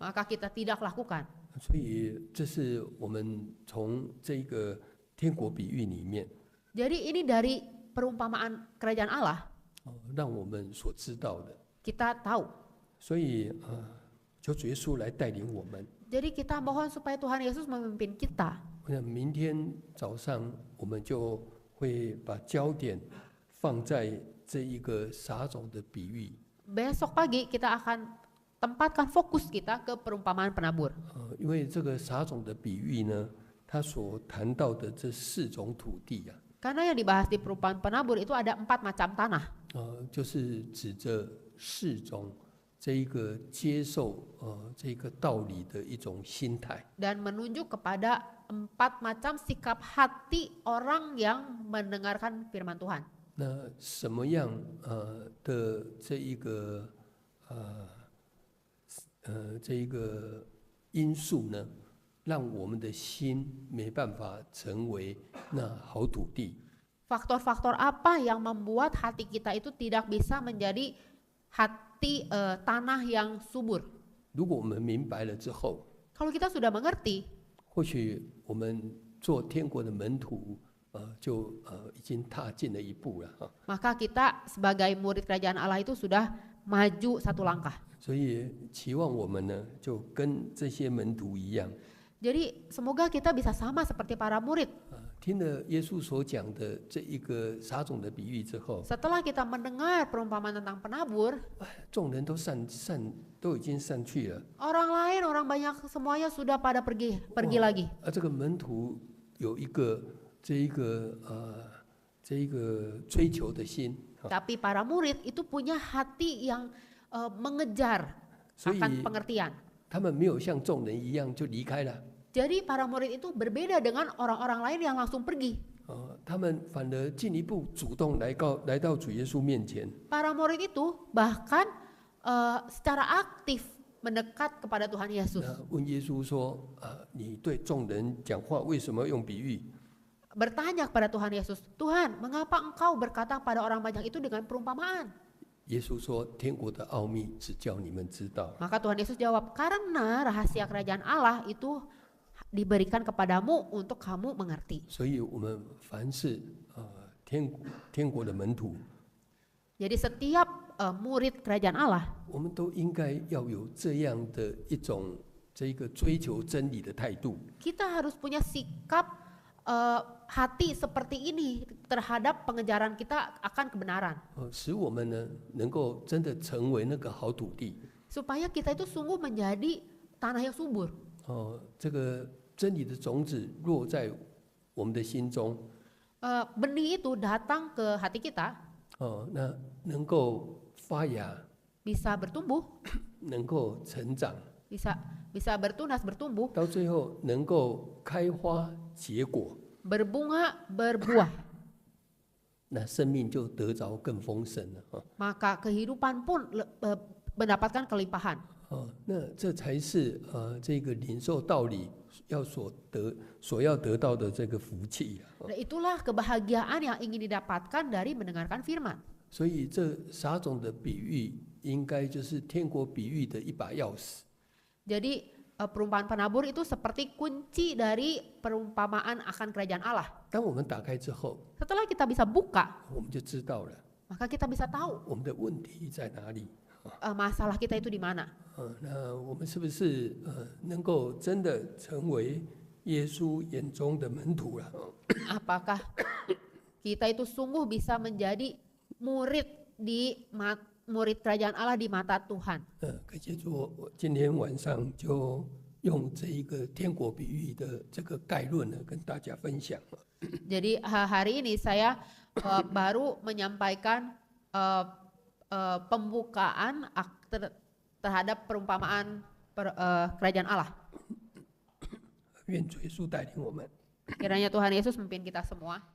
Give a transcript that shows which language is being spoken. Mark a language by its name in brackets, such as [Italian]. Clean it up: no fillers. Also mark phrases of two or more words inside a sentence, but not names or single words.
[Indonesian] Maka kita tidak lakukan. [Chinese] 所以这是我们从这个天国比喻里面， [Indonesian] Jadi ini dari perumpamaan kerajaan Allah, [Chinese] 让我们所知道的。 [Indonesian] kita tahu. [Chinese] 所以求主耶稣来带领我们。 [Indonesian] Jadi kita mohon supaya Tuhan Yesus memimpin kita. [Chinese] 我想明天早上我们就会把焦点放在这一个撒种的比喻。 [Indonesian] Besok pagi kita akan tempatkan fokus kita ke perumpamaan penabur. [Chinese] 因为这个撒种的比喻呢，它所谈到的这4种土地啊， [Indonesian] Karena yang dibahas di perumpamaan penabur itu ada 4 macam tanah. [Chinese] 就是指着4种这一个接受这个道理的一种心态。 [Indonesian] Dan menunjuk kepada 4 macam sikap hati orang yang mendengarkan firman Tuhan. [Chinese] 那什么样的这一个因素呢，让我们的心没办法成为那好土地？ [Indonesian] Faktor-faktor apa yang membuat hati kita itu tidak bisa menjadi hati tanah yang subur? [Chinese] 如果我们明白了之后， [Indonesian] Kalau kita sudah mengerti, [Chinese] 或许我们做天国的门徒，就已经踏进了一步了哈。 [Indonesian] maka kita sebagai murid kerajaan Allah itu sudah maju 1 langkah. [Chinese] 所以期望我们呢，就跟这些门徒一样， [Indonesian] Jadi semoga kita bisa sama seperti para murid. [Chinese] 听了耶稣所讲的这一个撒种的比喻之后， [Indonesian] Setelah kita mendengar perumpamaan tentang penabur, [Chinese] 众人都都已经散去了。 [Indonesian] orang lain, orang banyak semuanya sudah pada pergi lagi. [Chinese] 这个门徒有一个这一个追求的心， [Indonesian] Tapi para murid itu punya hati yang mengejar akan pengertian. [Chinese] 他们没有像众人一样就离开了， [Indonesian] Jadi para murid itu berbeda dengan orang-orang lain yang langsung pergi. [Chinese] 他们反而进一步主动来到主耶稣面前， [Indonesian] Para murid itu bahkan secara aktif mendekat kepada Tuhan Yesus. [Chinese] 问耶稣说：你对众人讲话为什么用比喻？ [Indonesian] Bertanya kepada Tuhan Yesus, Tuhan, mengapa engkau berkata pada orang banyak itu dengan perumpamaan? [Chinese] 耶稣说：天国的奥秘只叫你们知道。 [Indonesian] Maka Tuhan Yesus jawab, karena rahasia kerajaan Allah itu diberikan kepadamu untuk kamu mengerti. [Chinese] 所以我们凡是天国的门徒， [Indonesian] Jadi setiap murid kerajaan Allah, [Chinese] 我们都应该要有这样的一种这个追求真理的态度。 [Indonesian] kita harus punya sikap hati seperti ini terhadap pengejaran kita akan kebenaran. [Chinese] 使我们呢能够真的成为那个好土地。 [Indonesian] Supaya kita itu sungguh menjadi tanah yang subur. [Chinese] 这个真理的种子落在我们的心中， [Indonesian] Benih itu datang ke hati kita, [Chinese] 那能够发芽， [Indonesian] bisa bertumbuh, [Chinese] 能够成长， [Indonesian] bisa bertunas, bertumbuh, [Chinese] 到最后能够开花结果， [Indonesian] berbunga, berbuah. [Chinese] 那生命就得着更丰盛了。 [Indonesian] Maka kehidupan pun mendapatkan kelimpahan. [Chinese] 那这才是这个领受道理所要得到的这个福气。 [Indonesian] Nah, itulah kebahagiaan yang ingin didapatkan dari mendengarkan firman. [Chinese] 所以这撒种的比喻，应该就是天国比喻的一把钥匙。 [Indonesian] Jadi perumpamaan penabur itu seperti kunci dari perumpamaan akan kerajaan Allah. [Chinese] 当我们打开之后， [Indonesian] Setelah kita bisa buka, [Chinese] 我们就知道了 [Indonesian] maka kita bisa tahu [Chinese] 我们的问题在哪里。 [Indonesian] masalah kita itu di mana. [Chinese] 那我们是不是能够真的成为耶稣眼中的门徒了？ [Indonesian] Apakah kita itu sungguh bisa menjadi murid murid kerajaan Allah di mata Tuhan? [Chinese] 感谢主，我今天晚上就用这一个天国比喻的这个概论呢，跟大家分享。 [Indonesian] Jadi hari ini saya baru menyampaikan pembukaan terhadap perumpamaan kerajaan Allah. [Chinese] 愿主耶稣带领我们。 [Indonesian] Kiranya Tuhan Yesus memimpin kita semua.